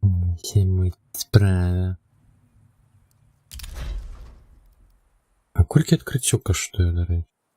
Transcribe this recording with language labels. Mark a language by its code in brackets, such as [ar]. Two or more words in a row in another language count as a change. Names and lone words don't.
[uk] Все мы справа. А колькі відкриття коштує, до речі?